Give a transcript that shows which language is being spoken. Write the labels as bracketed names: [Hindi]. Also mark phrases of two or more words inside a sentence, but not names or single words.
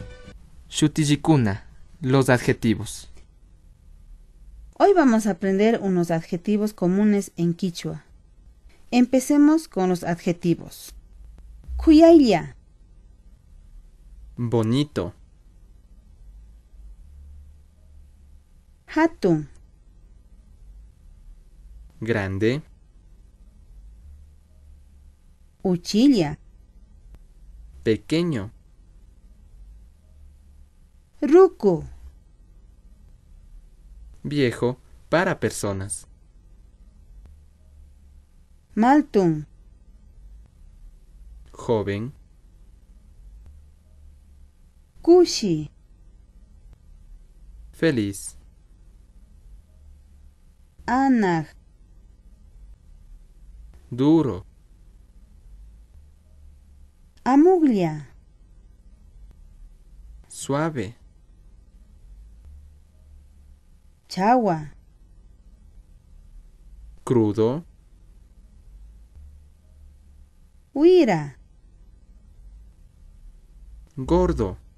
[Quechua] Shutijikuna, [Spanish] los adjetivos. Hoy vamos a aprender unos adjetivos comunes en quichua. Empecemos con los adjetivos. [Quechua] Kuyaylla. [Spanish] Bonito. [Quechua] Hatun. [Spanish] Grande. [Quechua] Uchilla. [Spanish] Pequeño. [Quechua] Ruku. [Spanish] Viejo para personas. [Quechua] Maltun. [Spanish] Joven. [Quechua] Kushi. [Spanish] Feliz. [Quechua] Anag. [Spanish] Duro. [Quechua] Amuglia. [Spanish] Suave. [Quechua] Chawa. [Spanish] Crudo. [Quechua] Huira. [Spanish] Gordo.